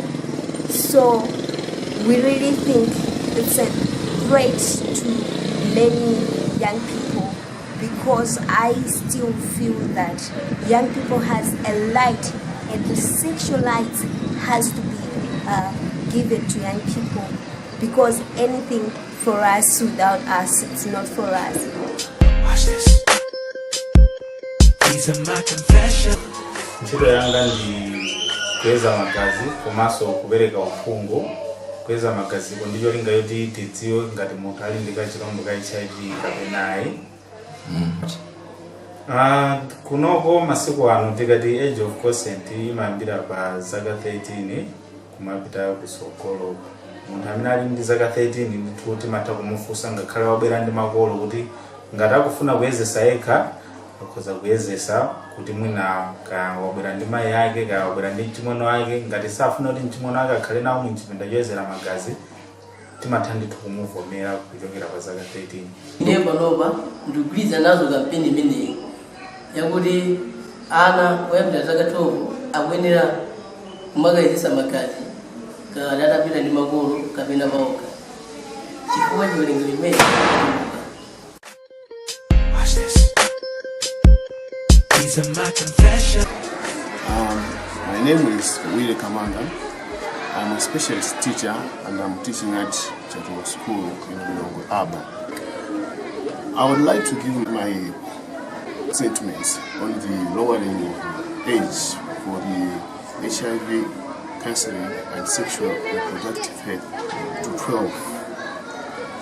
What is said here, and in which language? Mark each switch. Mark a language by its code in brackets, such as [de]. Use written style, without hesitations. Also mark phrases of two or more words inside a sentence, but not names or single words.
[en] So we really think it's a threat to many young people, because I still feel that young people has a light, and the sexual light has to be given to young people, because anything for us. Without us, it's not for us. Watch this. These are my confessions. [ny] Ntchito yanga ndi kuweza magazi komanso kupereka uphungu. Kuweza magazi ndicho linga yoti tidziwe ngati munthu ali ndi kachirombo ka HIV kapena ayi. Kunoko masiku ano tikati [en] age of consent [ny] imayambira pa zaka 13 kumapita kusogolo. Munthu amene ali ndi zaka 13 ndithu timatha kumufunsa ngakhale wabwera ndi makolo kuti ngati akufuna kuyezesa yekha akhoza kuyezesa kuti mwina ka wabwera ndi mayi ake ka wabwera ndi mchimwene wake ngati safuna kuti mchimwene wake akhale nawo muchipinda choyezera magazi timatha ndithu kumuvomera kuchokera pa zaka 13. Ine panopa ndikugwirizana nazo kampeni imeneyi yakuti ana oyambira zaka 12 akuyenera kumakayezesa magazi kana atapita ndi makolo kapena paokha chifukwa chiwerengero chimene. [en] Watch this. These are my confessions. My name is Willie Kamanga. I'm a specialist teacher and I'm teaching at Chateau School in Bilongo Urban. I would like to give my sentiments on the lowering of age for the HIV counseling and sexual reproductive health to 12.